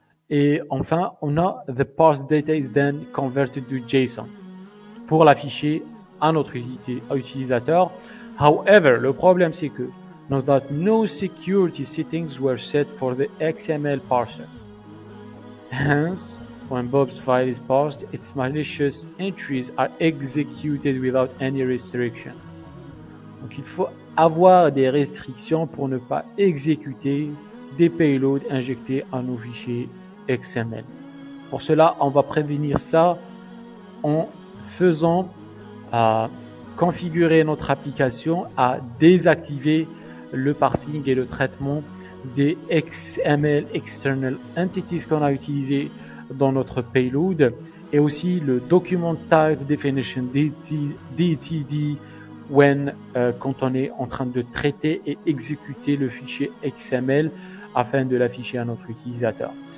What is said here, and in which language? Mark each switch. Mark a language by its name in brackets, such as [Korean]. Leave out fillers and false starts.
[French] Et enfin, on a [English] the parsed data is then converted to JSON [French] pour l'afficher à notre utilisateur. [English] However, [French] le problème c'est que [English] note that no security settings were set for the XML parser. Hence, when Bob's file is parsed, its malicious entries are executed without any restriction. [French] Donc il faut avoir des restrictions pour ne pas exécuter des payloads injectés à nos fichiers XML. Pour cela, on va prévenir ça en faisant configurer notre application à désactiver le parsing et le traitement des XML External Entities qu'on a utilisé dans notre payload, et aussi le Document Type Definition DTD quand on est en train de traiter et exécuter le fichier XML afin de l'afficher à notre utilisateur.